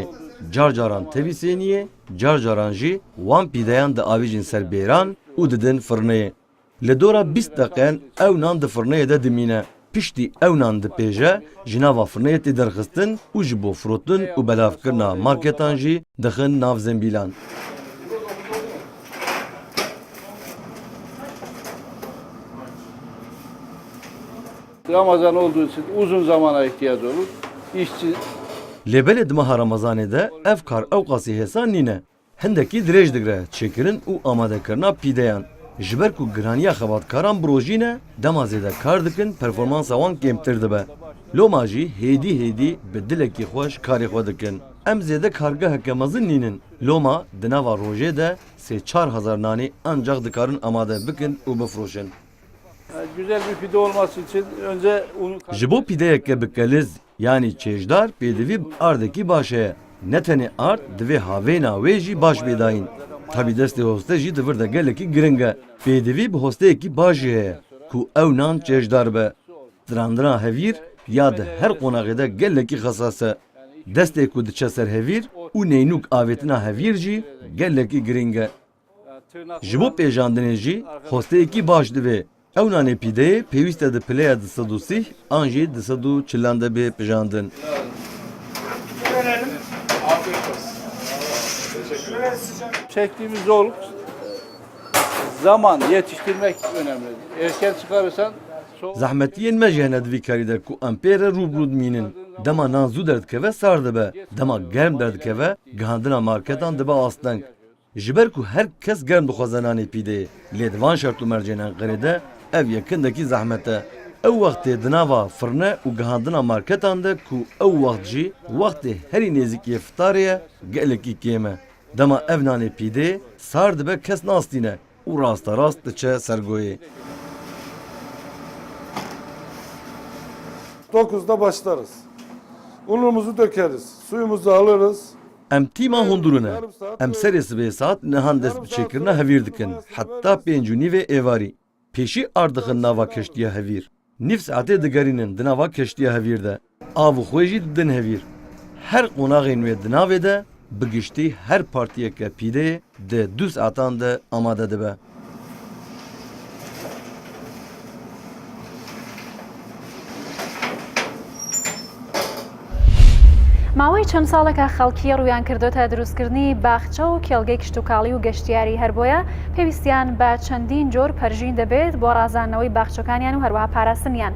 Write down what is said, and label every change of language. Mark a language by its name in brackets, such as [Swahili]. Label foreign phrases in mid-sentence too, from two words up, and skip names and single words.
[Kurdish] Car caran tevî sêniyê, car caran jî wan pîdeyan diavêjin ser bêran û didin firneyê. Li dora 20 deqeyan ew nan di firneyê de dimîne. Piştî ew nan dipêje ji nava firneyê tê derxistin û ji bo firotin û belavkirina marketan jî dixin nav zembîlan. [Turkish] Ramazan olduğu için uzun zamana ihtiyaç olur. İşçi [Kurdish] Lêbelê di meha Remezanê de ev kar ew qasî hêsan nîne. Hindekî dirêj digire çêkirin û amadekirina pîdeyan. Ji ber ku giraniya xebatkaran bi rojîne dema zêde kar dikin performansa wan kêmtir dibe. Loma jî hêdî hêdî bi dilekî xweş karê xwe dikin. Em zêde kargeheke mezin nînin. Loma di nava rojê de 3-4 hezar nanê ancak dikarin amade bikin û bifroşin. [Turkish] güzel bir pide olması için önce unu [Kurdish] Ji bo pîdeyeke bikeliz yanî çêjdar pêdivî ardekî baş heye. Ne tenê ard divê havêna wê jî baş bêdayîn. Tabî destê hoste jî divir de gelekî giring e. Pêdivî bi hosteyekî baş jî heye ku ew nan çêjdar be. Strandina hevîr ya di her qonaqê de gelekî xesas e. Destê ku diçe ser hevîr û neynûk avêtina hevîr jî gelekî giring e. Ji bo pêjandinê jî hosteyekî baş divê. Ew nanê pîdeyê pêwîst e di pileya 230 an jî 240 de bê pijandin. [Turkish] çektiğimiz zorluk zaman yetiştirmek önemli. Erken çıkarırsan [Kurdish] Zehmetiyên me jî hene di vî karî de ku em pê re rûbirû dimînin. Dema nan zû derdikeve sar dibe. Dema germ derdikeve gihandina marketan dibe asteng. Ji ber ku her kes germ dixwaze nanê pîdeyê. Lê di van şert û mercên Enqerê de ev yekindekî zehmet e. Ew wextê di nava firne û gihandina marketan de ku ew wext jî wextê herî nêzîkiyê fitarê ye gelekî kêm e. Dema ev nanê pîdeyê sar dibe kes nastîne û rasta rast diçe sergoyê. [Turkish] 9'da başlarız. Unumuzu dökeriz, suyumuzu alırız. [Kurdish] Em tîma hundirûne. Em serê sibê saat nihan dest bi çêkirina hevîr dikin. Heta 5:30 êvarî. Pêşî ardixin nava keştiya hevîr. Nîv saetê digerînin di nava keştiya hevîr de. Av û xwe jî didin hevîr. Her qonaxên wê di navê de bi giştî her partiyeke pîdeyê di 2 saetan de amade dibe. [Central Kurdish] ماوەی چەند ساڵێکە خەڵکی ڕویان کردوتە دروستکردنی باخچە و کێڵگەی کشتتوکاڵی و گەشتیاری هەر بۆیە پێویستیان بە چەندین جۆر پەرژین دەبێت بۆ ڕازاندنەوەی باخچەکانیان و هەروەها پاراستنیان.